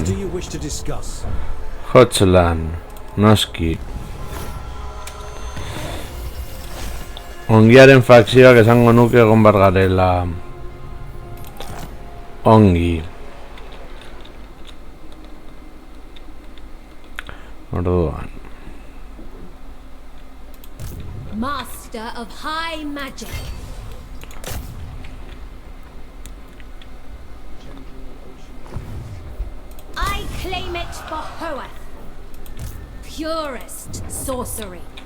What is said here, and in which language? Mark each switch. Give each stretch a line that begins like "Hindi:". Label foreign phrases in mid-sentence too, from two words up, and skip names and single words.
English: Do you wish to discuss?
Basque: Hotzlan, noski. Ongiaren fakzioak esango nuke egon bar garela. Ongi. Orduan.
English: Master of High Magic. I claim it for Hoeth. Purest sorcery.